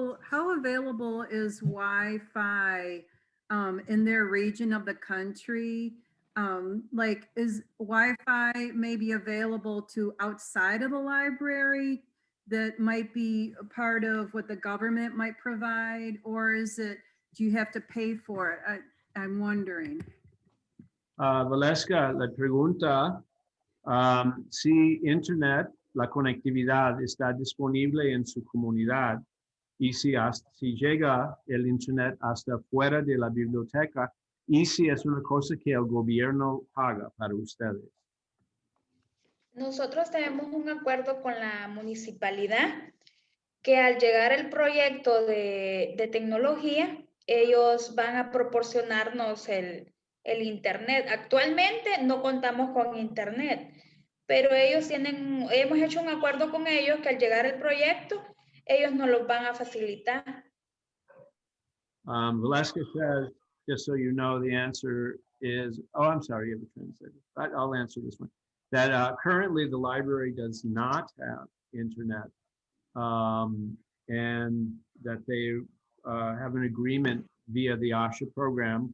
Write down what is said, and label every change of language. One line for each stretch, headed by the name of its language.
English: How available is Wi-Fi in their region of the country? Like, is Wi-Fi maybe available to outside of the library that might be a part of what the government might provide, or is it, do you have to pay for it? I'm wondering.
Spanish: Valeska, la pregunta, si Internet, la conectividad está disponible en su comunidad y si llega el Internet hasta fuera de la biblioteca y si es una cosa que el gobierno paga para ustedes. Nosotros tenemos un acuerdo con la municipalidad que al llegar el proyecto de tecnología, ellos van a proporcionarnos el el internet. Actualmente no contamos con internet, pero ellos hemos hecho un acuerdo con ellos que al llegar el proyecto, ellos nos lo van a facilitar.
English: Valeska says, just so you know, the answer is, oh, I'm sorry, you have a translator. I'll answer this one. That currently the library does not have internet, and that they have an agreement via the ASHA program.